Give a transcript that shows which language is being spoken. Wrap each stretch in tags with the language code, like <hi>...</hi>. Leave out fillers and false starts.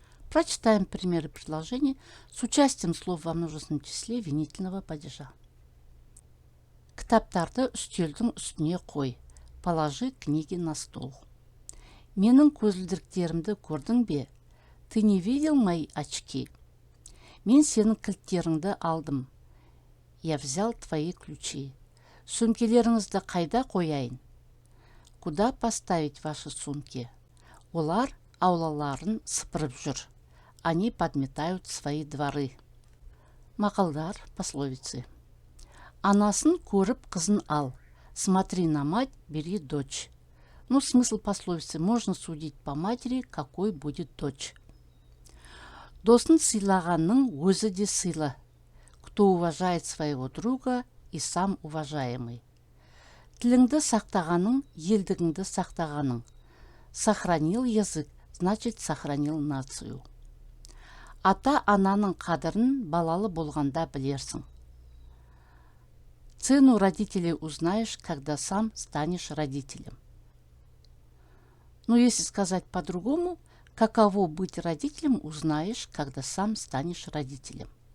<ru>Прочитаем примеры предложений с участием слов во множественном числе винительного падежа.</ru> <kk>Кітаптарды үстелдің үстіне қой.</kk> <ru>Положи книги на стол.</ru> <kk>Менің көзілдіріктерімді көрдің бе?</kk> <ru>Ты не видел мои очки?</ru> <kk>Мен сенің кілттеріңді алдым.</kk> <ru>Я взял твои ключи.</ru> <kk>Сөмкелеріңізді қайда қояйын?</kk> <ru>Куда поставить ваши сумки?</ru> <kk>Олар аулаларын сыпырып жүр.</kk> <ru>Они подметают свои дворы. Мақалдар, пословицы.</ru> <kk>Анасын көріп қызын ал.</kk> <ru>Смотри на мать, бери дочь. Ну, смысл пословицы: можно судить по матери, какой будет дочь.</ru> <kk>Досын сыйлағанның өзі де сыйлы.</kk> <ru>Кто уважает своего друга и сам уважаемый.</ru> <kk>Тіліңді сақтағаның, елдігіңді сақтағаның.</kk> <ru>Сохранил язык, значит сохранил нацию.</ru> <kk>Ата-ананың қадырын балалы болғанда білерсің.</kk> <ru>Цену родителей узнаешь, когда сам станешь родителем. Но если сказать по-другому, каково быть родителем, узнаешь, когда сам станешь родителем.</ru>